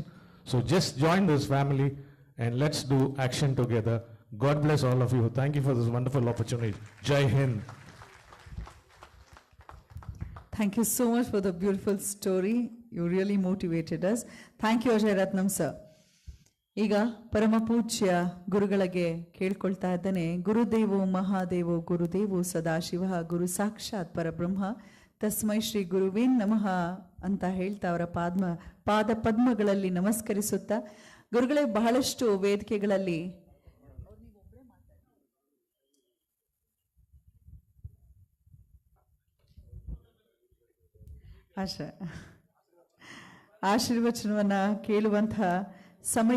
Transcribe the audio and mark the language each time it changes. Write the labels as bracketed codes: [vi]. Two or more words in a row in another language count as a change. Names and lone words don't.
[en] So just join this family and let's do action together. God bless all of you. Thank you for this wonderful opportunity. [hi] जय हिंद. [en] Thank you so much for the beautiful story. You really motivated us. Thank you, Ajay Ratnam sir. [kn] ಈಗ ಪರಮ ಪೂಜ್ಯ ಗುರುಗಳಿಗೆ ಕೇಳ್ಕೊಳ್ತಾ ಇದ್ದಾನೆ. [sa] ಗುರುದೇವೋ ಮಹಾದೇವೋ ಗುರುದೇವೋ ಸದಾಶಿವ ಗುರು ಸಾಕ್ಷಾತ್ ಪರಬ್ರಹ್ಮ ತಸ್ಮೈ ಶ್ರೀ ಗುರುವೇನ್ ನಮಃ [kn] ಅಂತ ಹೇಳ್ತಾ ಅವರ ಪಾದ ಪದ್ಮಗಳಲ್ಲಿ ನಮಸ್ಕರಿಸುತ್ತಾ, ಗುರುಗಳೇ ಬಹಳಷ್ಟು ವೇದಿಕೆಗಳಲ್ಲಿ ಆಶೀರ್ವಚನವನ್ನ ಕೇಳುವಂತಹ ಸಮಯ.